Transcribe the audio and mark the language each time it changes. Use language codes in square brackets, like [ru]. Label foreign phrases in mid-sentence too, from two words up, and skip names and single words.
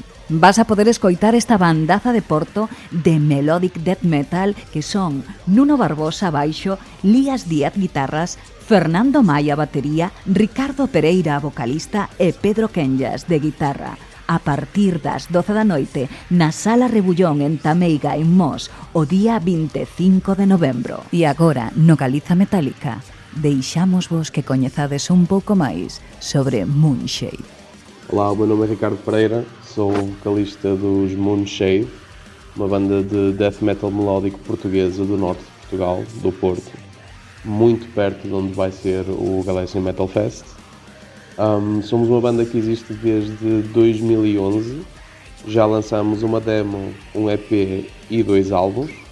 [gl] Vas a poder escoitar esta bandaza de Porto de [en] Melodic Death Metal [gl] que son Nuno Barbosa baixo, Lías Díaz guitarras, Fernando Maia batería, Ricardo Pereira vocalista e Pedro Kenllas de guitarra. A partir das 12 da noite na Sala Rebullón en Tameiga en Mos o día 25 de novembro. E agora no Galiza Metálica deixámosvos que coñezades un pouco máis sobre Moonshade. [pt] Olá, o meu nome é Ricardo Pereira, sou vocalista dos Moonshade, uma banda de [en] death metal [pt] melódico portuguesa do norte de Portugal, do Porto, muito perto de onde vai ser o Galaecian Metal Fest. Somos uma banda que existe desde 2011, já lançamos uma demo, um EP e 2 álbuns.